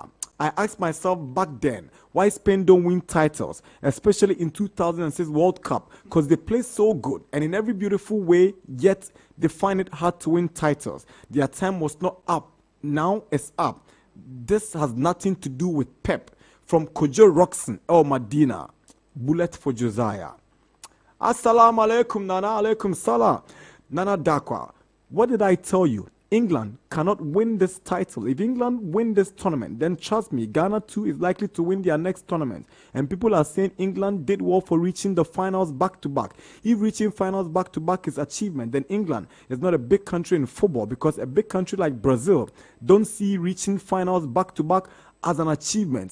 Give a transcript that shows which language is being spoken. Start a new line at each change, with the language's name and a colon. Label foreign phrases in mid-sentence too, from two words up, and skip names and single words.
English: I asked myself back then why Spain don't win titles, especially in 2006 World Cup, because they play so good and in every beautiful way, yet they find it hard to win titles. Their time was not up. Now it's up. This has nothing to do with Pep. From Kojo Roxon, El Madina. Bullet for Josiah.
Arabic: السلام عليكم,
English: Nana.
Arabic: عليكم السلام.
English: Nana Darkwa. What did I tell you? England cannot win this title. If England win this tournament, then trust me, Ghana too is likely to win their next tournament. And people are saying England did well for reaching the finals back-to-back. If reaching finals back-to-back is achievement, then England is not a big country in football, because a big country like Brazil don't see reaching finals back-to-back as an achievement.